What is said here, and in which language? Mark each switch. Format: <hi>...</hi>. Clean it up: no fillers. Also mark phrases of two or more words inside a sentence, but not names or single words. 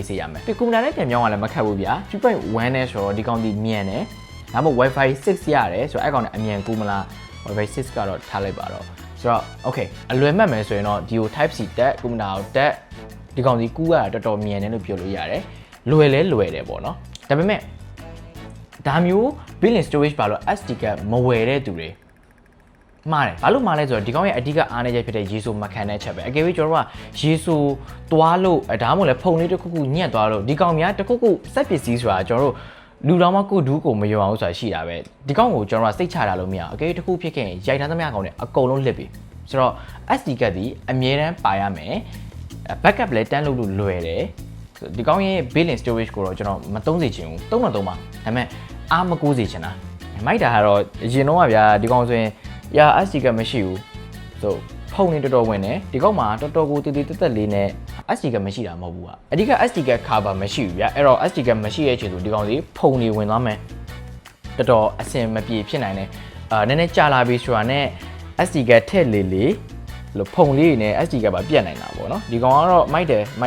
<my>AC ရမယ်ပြီးကွန်ပျူတာနဲ့ပြန်ပြောင်းရလည်းမခက်ဘူးဗျာ 3.1 နဲ့ဆိုတော့ဒီကောင်းဒီမြန်တယ်ဒါမှမဟုတ် Wi-Fi 6 ရတယ်ဆိုတော့အဲ့ကောင်နဲ့အမြန်ကူးမလား Wi-Fi 6ကတော့ထားလိုက်ပါတော့ဆိုတော့ okay အလွယ်မှတ်မယ်ဆိုရင်တော့ဒီကို</my> <en>type C</en> <my>တက်ကွန်ပျူတာကိုတက်ဒီကောင်စီကူးရတာတော်တော်မြန်တယ်လို့ပြောလို့ရတယ်လွယ်တယ်ပေါ့နော်ဒါ ပေမဲ့ဒါမျိုး</my> <en>built-in storage</en> <my>ပါလို့</my> <en>SD card</en> <my>မဝယ်တဲ့သူတွေမှားတယ်ဘာလို့မှားလဲဆိုတော့ဒီကောင်ရဲ့အဓိကအားနည်းချက်ဖြစ်တဲ့ရေဆိုမခံတဲ့ချက်ပဲအကယ်၍ကျွန်တော်တို့ကရေဆိုသွားလို့ဒါမှမဟုတ်လဲဖုန်လေးတစ်ခုခုညက်သွားလို့ဒီကောင်များတစ်ခုခုစက်ပစ္စည်းဆိုတာ ကျွန်တော်တို့လူတော်မှကိုဒူးကိုမယုံအောင်ဆိုတာရှိတာပဲဒီကောင်ကိုကျွန်တော်ကစိတ်ချတာလို့မရအောင်အကယ်၍တစ်ခုဖြစ်ခဲ့ရင်ရိုက်ထားသမျှကောင်တွေအကုန်လုံးလစ်ပြီဆိုတော့ SD ကတ်ဒီအမြဲတမ်းပါ ရမယ် backup လည်းတန်းလို့လွယ်တယ်ဒီကောင်ရဲ့</my> <en>built-in storage</en> <my>ကိုတော့ကျွန်တော်မသုံးစေချင်ဘူးသုံးပါဒါပေမဲ့အားမကိုးစေချင် တာမိုက်တာကတော့အရင်တော့ဗျာဒီကောင်ဆိုရင်ရာ SD ကမရှိဘူးဆိုဖုန်းနေတော်တော်ဝင်တယ်ဒီကောင်မှာတော်တော်ကိုတည်တည်တက်တက်လေးနဲ့ SD ကမရှိတာမဟုတ်ဘူးကအဓိက SD က cover မရှိဘူးဗျာအဲ့တော့ SD ကမရှိရဲ့ချိန်ဆိုဒီကောင်စီဖုန်းနေဝင်သွားမယ်တော်တော်အဆင်မပြေဖြစ်နိုင်တယ်နည်းနည်းကြာလာပြီဆိုတာနဲ့ SD ကထည့်လေလို့ဖုန်းလေးနဲ့ SD ကပါပြတ်နိုင်တာပေါ့နော်ဒီကောင်ကတော့မိုက်တယ်</my>